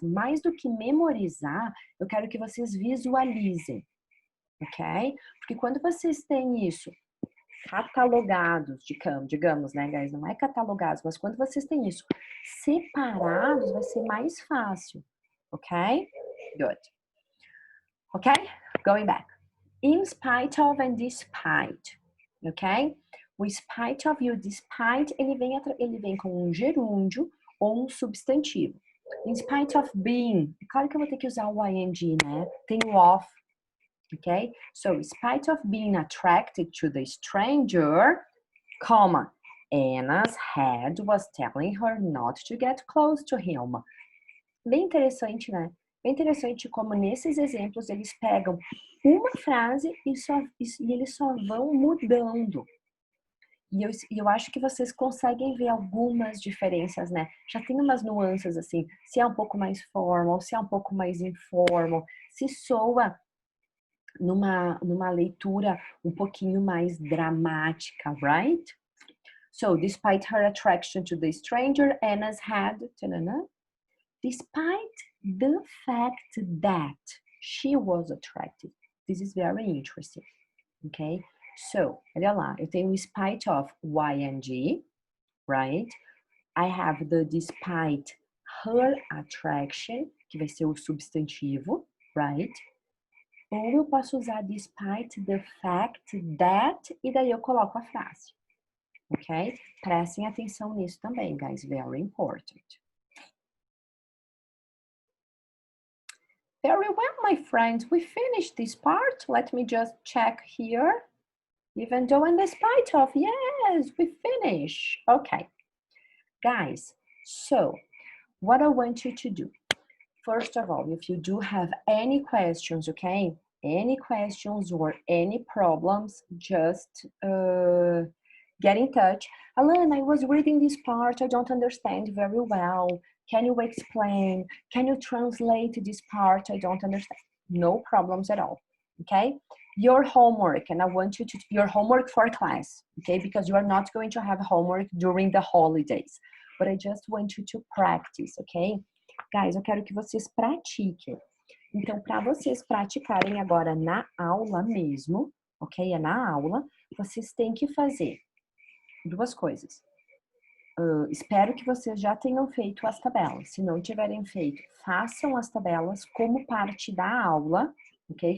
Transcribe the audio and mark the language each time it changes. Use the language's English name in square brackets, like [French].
[Portuguese] Mais do que memorizar, eu quero que vocês visualizem, ok? Porque quando vocês têm isso catalogados, digamos, né, guys? Não é catalogados, mas quando vocês têm isso separados, vai ser mais fácil, ok? [English] Good. Okay, going back. In spite of and despite, ok? [Portuguese] O spite of e o despite, ele vem com um gerúndio ou um substantivo. [English] In spite of being, [Portuguese] claro que eu vou ter que usar o ing, né? Tem o of, ok? [English] So, in spite of being attracted to the stranger, comma, Anna's head was telling her not to get close to him. [Portuguese] Bem interessante, né? Bem interessante como nesses exemplos eles pegam uma frase e eles só vão mudando. E eu acho que vocês conseguem ver algumas diferenças, né? Já tem umas nuances assim, se é um pouco mais formal, se é um pouco mais informal, se soa numa leitura um pouquinho mais dramática, right? [English] So, despite her attraction to the stranger, Anna's had... Despite the fact that she was attracted. This is very interesting, okay? [Portuguese] So, olha lá, eu tenho spite of ing, right? [English] I have the despite her attraction, [Portuguese] que vai ser o substantivo, [English] right? [Portuguese] Ou eu posso usar [English] despite the fact that, [Portuguese] e daí eu coloco a frase, ok? Prestem atenção nisso também, guys, [English] very important. Very well, my friends, we finished this part. Let me just check here. Even though and despite of, yes, we finish. Okay, guys, so what I want you to do, first of all, if you do have any questions, okay, any questions or any problems, just get in touch. Alan, I was reading this part, I don't understand very well. Can you explain? Can you translate this part? I don't understand. No problems at all, okay? Your homework, and I want you to, your homework for class, okay? Because you are not going to have homework during the holidays, but I just want you to practice, okay? [Portuguese] Guys, eu quero que vocês pratiquem. Então, para vocês praticarem agora na aula mesmo, ok? É na aula, vocês têm que fazer duas coisas. Espero que vocês já tenham feito as tabelas. Se não tiverem feito, façam as tabelas como parte da aula, ok?